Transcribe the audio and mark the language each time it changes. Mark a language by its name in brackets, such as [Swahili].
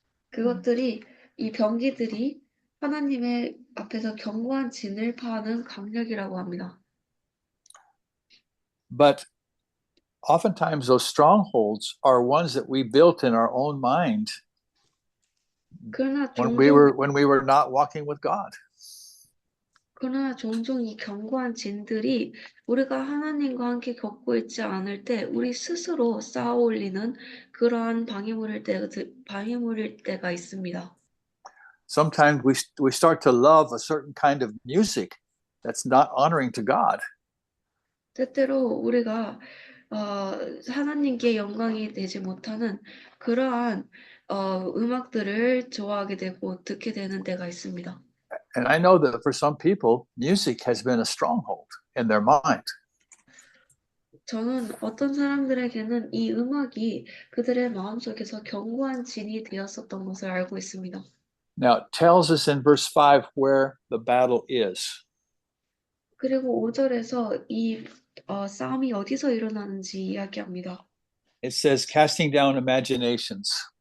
[Korean] 그것들이 이 병기들이 하나님의 앞에서 견고한 진을 파하는 강력이라고 합니다. [English] But oftentimes those strongholds are ones that we built in our own mind [Korean] 그러나 [English] when we were not walking with God. [Korean] 그러나 종종 이 견고한 진들이 우리가 하나님과 함께 걷고 있지 않을 때 우리 스스로 쌓아 올리는 그러한 방해물일 때가 있습니다. [English] Sometimes we start to love a certain kind of music that's not honoring to God. [Korean] 때때로 우리가 하나님께 영광이 되지 못하는 그러한 음악들을 좋아하게 되고 듣게 되는 때가 있습니다. [English] And I know that for some people, music has been a stronghold in their mind. [Korean] 저는 어떤 사람들에게는 이 음악이 그들의 마음속에서 견고한 진이 되었었던 것을 알고 있습니다. [English] Now, it tells us in verse 5 where the battle is. [Korean] 그리고 5절에서 이 싸움이 어디서 일어나는지 이야기합니다. [English] It says, casting down imaginations.